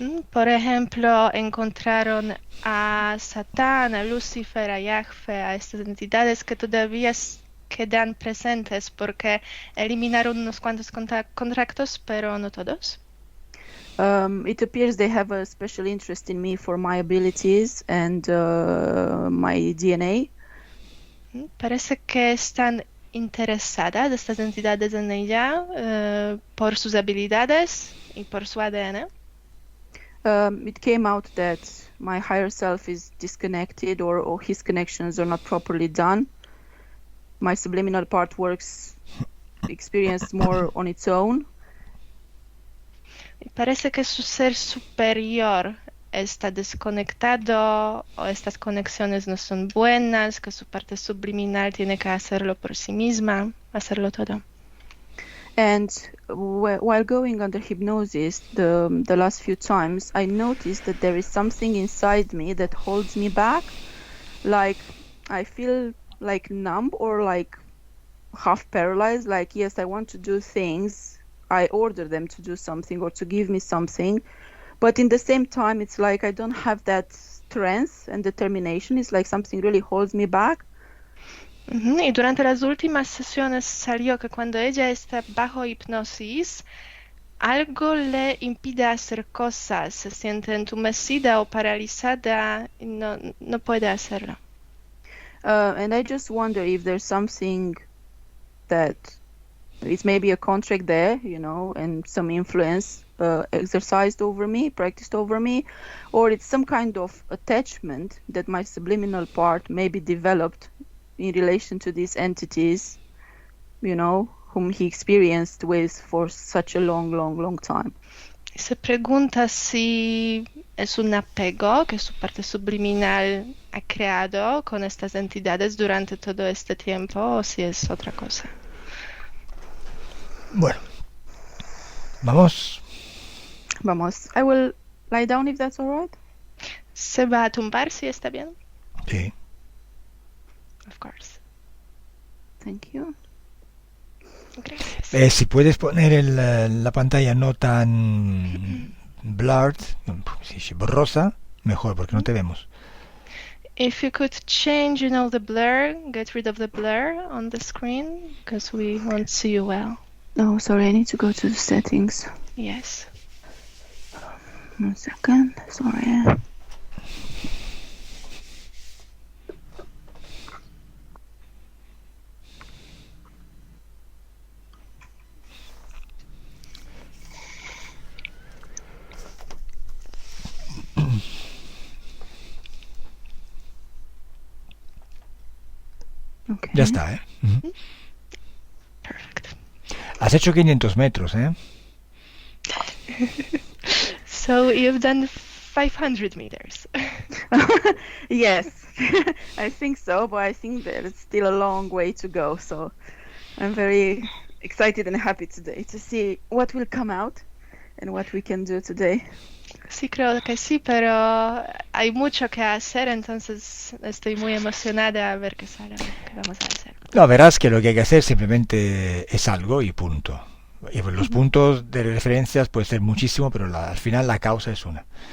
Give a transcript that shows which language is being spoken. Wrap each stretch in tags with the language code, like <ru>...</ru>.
<es>Por ejemplo, encontraron a Satán, a Lucifer, a Yahweh, a estas entidades que todavía quedan presentes porque eliminaron unos cuantos contratos, pero no todos.</es> <en>It appears they have a special interest in me for my abilities and my DNA.</en> <es>Parece que están interesadas estas entidades en ella por sus habilidades y por su ADN.</es> <en>It came out that my higher self is disconnected or his connections are not properly done. My subliminal part works experienced more on its own.</en> <es>Y parece que su ser superior está desconectado o estas conexiones no son buenas, que su parte subliminal tiene que hacerlo por sí misma, hacerlo todo.</es> <en>And while going under hypnosis the last few times, I noticed that there is something inside me that holds me back. Like I feel like numb or like half paralyzed. Like, yes, I want to do things. I order them to do something or to give me something. But in the same time, it's like I don't have that strength and determination. It's like something really holds me back.</en> <es>Y durante las últimas sesiones salió que cuando ella está bajo hipnosis, algo le impide hacer cosas, se siente entumecida o paralizada y no puede hacerlo.</es> <en>And I just wonder if there's something that it's maybe a contract there, and some influence exercised over me, practiced over me, or it's some kind of attachment that my subliminal part maybe developed in relation to these entities, whom he experienced with for such a long time.</en> <es>Se pregunta si es un apego que su parte subliminal ha creado con estas entidades durante todo este tiempo o si es otra cosa. Bueno, vamos.</es> <en>I will lie down if that's all right.</en> <es>¿Se va a tumbar si está bien? Sí.</es> <en>Of course. Thank you.</en> <es>Gracias. Si puedes poner la pantalla no tan blurred, borrosa, mejor, porque no te vemos.</es> <en>If you could change, the blur, get rid of the blur on the screen, because we won't see you well. Oh, sorry, I need to go to the settings. Yes. 1 second, sorry. Okay.</en> <es>Ya está, ¿eh? Uh-huh.</es> <en>Perfect.</en> <es>Has hecho 500 metros, ¿eh?</es> <en>So you've done 500 meters. Yes, I think so, but I think that it's still a long way to go. So I'm very excited and happy today to see what will come out and what we can do today.</en> <es>Sí, creo que sí, pero hay mucho que hacer, entonces estoy muy emocionada a ver qué sale, qué vamos a hacer. No, verás que lo que hay que hacer simplemente es algo y punto. Y los puntos de referencias puede ser muchísimo, pero al final la causa es una.</es>